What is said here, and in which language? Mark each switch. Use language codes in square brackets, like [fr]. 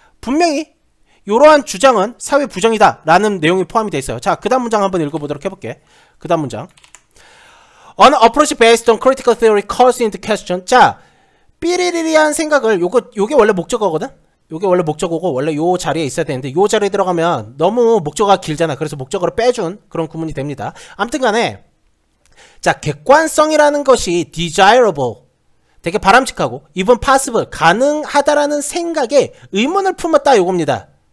[ko] 분명히 이러한 주장은 사회 부정이다 라는 내용이 포함이 되어 있어요. 자, 그 다음 문장 한번 읽어보도록 해볼게. 그 다음 문장. [en] An approach based on critical theory calls into question. [ko] 자, 삐리리리한 생각을, 요게 원래 목적어거든? 요게 원래 목적어고, 원래 요 자리에 있어야 되는데, 요 자리에 들어가면 너무 목적어가 길잖아. 그래서 목적어를 빼준 그런 구문이 됩니다. 아무튼 간에, 자, 객관성이라는 것이 desirable, 되게 바람직하고, even possible, 가능하다라는 생각에 의문을 품었다, 요겁니다.